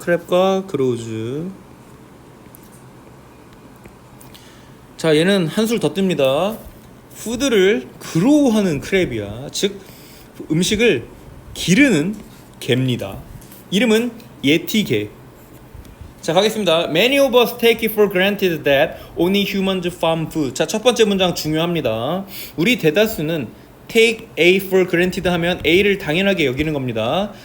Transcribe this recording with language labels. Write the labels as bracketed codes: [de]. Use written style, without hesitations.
[en] crab과 grows. [ko] 자, 얘는 한술 더 뜹니다. 푸드를 그로우하는 크랩이야. 즉 음식을 기르는 개입니다. 이름은 예티개. 자, 가겠습니다. [en] Many of us take it for granted that only humans farm food. [ko] 자, 첫 번째 문장 중요합니다. 우리 대다수는 [en] take A for granted [ko] 하면 A를 당연하게 여기는 겁니다.